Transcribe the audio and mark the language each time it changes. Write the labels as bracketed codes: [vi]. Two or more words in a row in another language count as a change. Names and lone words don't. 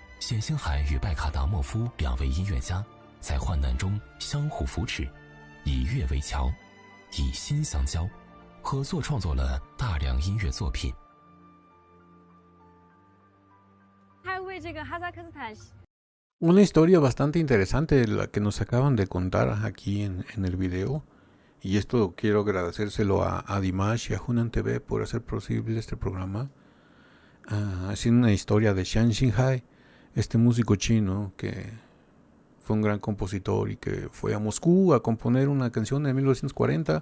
[zh] 冼星海与拜卡达莫夫2位音乐家在患难中相互扶持，以乐为桥，以心相交，合作创作了大量音乐作品。他为这个哈萨克斯坦。 [es] Una historia bastante interesante la que nos acaban de contar aquí en el video. Y esto quiero agradecérselo a Dimash y a Hunan TV por hacer posible este programa. Es una historia de Xian Xinhai, este músico chino que fue un gran compositor y que fue a Moscú a componer una canción en 1940.